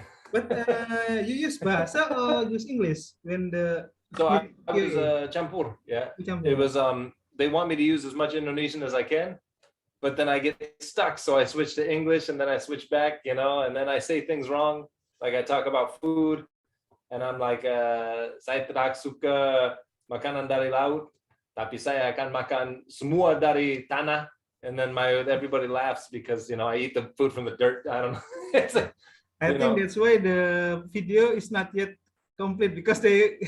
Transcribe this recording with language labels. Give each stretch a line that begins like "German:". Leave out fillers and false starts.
English: But you use Bahasa or use English when the So I was VOA?
Indonesian: campur,
English: yeah. It
Indonesian: Campur.
English: was they want me to use as much Indonesian as I can, but then I get stuck, so I switch to English and then I switch back, and then I say things wrong. Like I talk about food and I'm like
Indonesian: saya tidak suka makanan dari laut, tapi saya akan makan semua dari tanah.
English: And then everybody laughs because I eat the food from the dirt. I don't know. It's I think that's why the video is not yet complete because they